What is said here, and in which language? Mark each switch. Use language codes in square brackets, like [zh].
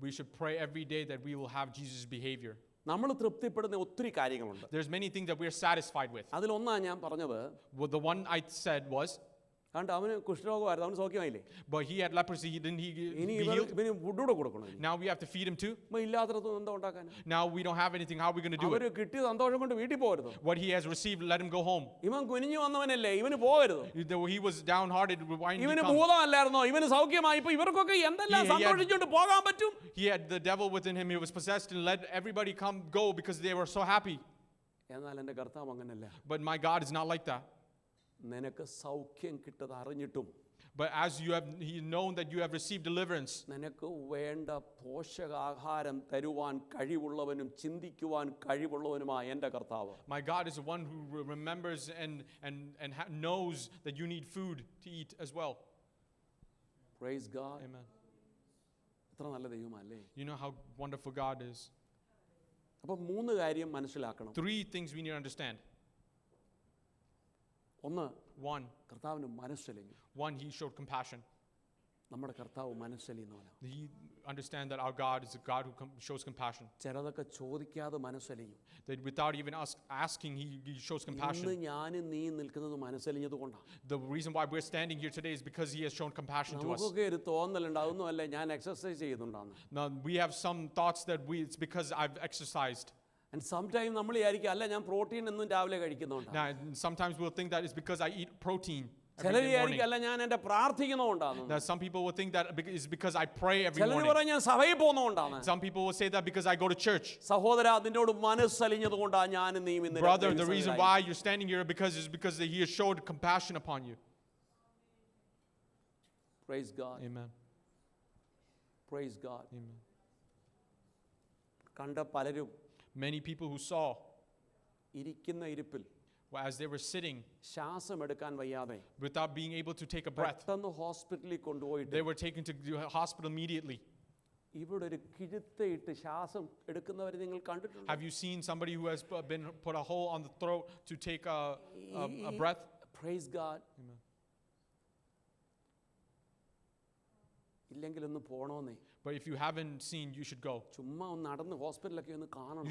[en] We should pray every day that we will have Jesus' behavior. [ml] നമ്മൾ തൃപ്തിപ്പെടുന്ന ഒത്തിരി കാര്യങ്ങളുണ്ട്. [en] There's many things that we are satisfied with. [ml] അതിലൊന്നാണ് ഞാൻ പറഞ്ഞത്. [en] Well, the one I said was, [ml] കാരണം അവന് കുഷ്ഠരോഗമായിരുന്നു, അവന് സൗഖ്യമായില്ലേ? [en] but he had leprosy, didn't he [ml] ഇനി [en] be healed? [ml] ഇവന് ഫുഡൂടെ കൊടുക്കണം. [en] Now we have to feed him too. [ml] ഇല്ലാത്തടത്ത് എന്താ ഉണ്ടാക്കാൻ? [en] Now we don't have anything, how are we going to do it? [ml] അവര് കിട്ടിയ സന്തോഷം കൊണ്ട് വീട്ടിൽ പോകരുത്. [en] What he has received, let him go home. [ml] ഇവൻ കുനിഞ്ഞു വന്നവനല്ലേ, ഇവന് പോകരുത്. [en] He was downhearted. Why didn't he [ml] ഇവന് [en] come? [ml] ഭൂതമല്ലായിരുന്നോ, ഇവന് സൗഖ്യമായി. ഇപ്പൊ ഇവർക്കൊക്കെ എന്തെല്ലാം സന്തോഷിച്ചുകൊണ്ട് പോകാൻ പറ്റും? [en] He had the devil within him, he was possessed, and let everybody go because they were so happy. [ml] എന്നാൽ എൻ്റെ കർത്താവ് അങ്ങനല്ല. [en] But my God is not like that. [ml] നിനക്ക് സൗഖ്യം കിട്ടത് അറിഞ്ഞിട്ടും, [en] but as you have known that you have received deliverance, [ml] നിനക്ക് വേണ്ട പോഷകാഹാരം തരുവാൻ കഴിവുള്ളവനും ചിന്തിക്കുവാൻ കഴിവുള്ളവനുമായ എൻ്റെ കർത്താവ്. [en] My God is the one who remembers and knows that you need food to eat as well. Praise God. Amen. [ml] എത്ര നല്ല ദൈവമല്ലേ? [en] You know how wonderful God is. [ml] അപ്പോൾ മൂന്ന് കാര്യം മനസ്സിലാക്കണം. [en] 3 things we need to understand. [ml] ഒന്ന്, [en] 1, [ml] കർത്താവിന് മനസ്സലിഞ്ഞു. [en] he showed compassion. [ml] നമ്മുടെ കർത്താവ് മനസ്സലിയുന്നവനാണ്. [en] He understand that our God is a God who shows compassion. [ml] ചിലതൊക്കെ ചോദിക്കാതെ മനസ്സലിഞ്ഞു. [en] That without even asking, he shows [ml] ഇന്ന് [en] compassion. [ml] ഞാനും നീ നിൽക്കുന്നത് മനസ്സലിഞ്ഞത് കൊണ്ടാണ്. [en] The reason why we're standing here today is because he has shown compassion to us. [ml] നമുക്കൊക്കെ ഒരു തോന്നലുണ്ട്, അതൊന്നുമല്ല ഞാൻ exercise ചെയ്യുന്നുണ്ടാന്ന്. [en] Now we have some thoughts that it's because I've exercised. And sometimes [ml] നമ്മൾ വിചാരിക്കും, അല്ല ഞാൻ പ്രോട്ടീൻ എന്നും രാവിലെ കഴിക്കുന്നുണ്ട്. [en] Now sometimes we'll think that it's because I eat protein [ml] ചിലർ [en] every [ml] വിചാരിക്കും, [en] morning. [ml] അല്ല ഞാൻ എൻ്റെ പ്രാർത്ഥിക്കുന്നുണ്ടാന്ന്. [en] Now some people will think that it's because I pray every [ml] ചിലർ [en] morning. [ml] പറയും ഞാൻ സഭയിൽ പോകുന്നുണ്ടാന്ന്. [en] Some people will say that because I go to church. [ml] സഹോദരാ, നിന്നോട് മനസ്സലിഞ്ഞത് കൊണ്ടാണ് ഞാനും നീയും ഇന്ന് [en] Brother, the reason why you're standing here is because he has showed compassion upon you. Praise God. Amen. Praise God. Amen. [ml] കണ്ട പലരും [en] Many people who saw, [ml] ഇരിക്കുന്ന ഇരിപ്പിൽ [en] as they were sitting, [ml] ശ്വാസം എടുക്കാൻ വയ്യാതെ [en] without being able to take a breath, [ml] പെട്ടെന്ന് ഹോസ്പിറ്റലിൽ കൊണ്ടുപോയിട്ട് [en] they were taken to the hospital immediately. [ml] ഇവിടെ ഒരു കിഴുത്തയിട്ട് ശ്വാസം എടുക്കുന്നവരെ നിങ്ങൾ കണ്ടിട്ടുണ്ടോ? [en] Have you seen somebody who has been put a hole on the throat to take a breath? Praise God. Amen. [ml] ഇല്ലെങ്കിൽ ഒന്ന് പോണോന്നേ. [en] But if you haven't seen, you should go. [ml] ചുമ്മാ ഒന്ന് നടന്ന് ഹോസ്പിറ്റലൊക്കെ ഒന്ന് കാണണം.